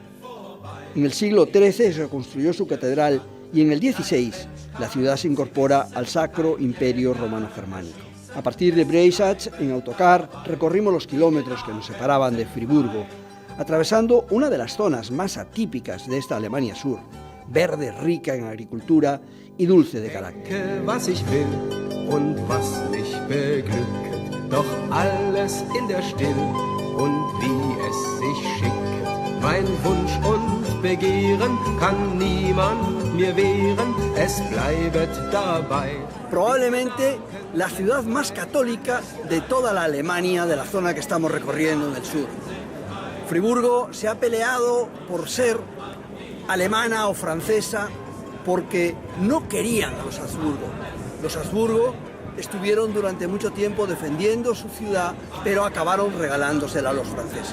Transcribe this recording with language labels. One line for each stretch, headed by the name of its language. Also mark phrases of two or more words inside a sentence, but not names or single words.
Spanish: En el siglo XIII se construyó su catedral y en el XVI la ciudad se incorpora al Sacro Imperio Romano-Germánico. A partir de Breisach, en autocar, recorrimos los kilómetros que nos separaban de Friburgo, atravesando una de las zonas más atípicas de esta Alemania Sur, verde, rica en agricultura y dulce de carácter.
German: Was ich will und was mich beglückt, doch alles in der Still und wie es sich schickt. Mein Wunsch und Begehren kann niemand mir wehren, es bleibet dabei.
Spanish: Probablemente la ciudad más católica de toda la Alemania, de la zona que estamos recorriendo en el sur. Friburgo se ha peleado por ser alemana o francesa porque no querían a los Habsburgo. Los Habsburgo estuvieron durante mucho tiempo defendiendo su ciudad, pero acabaron regalándosela a los franceses.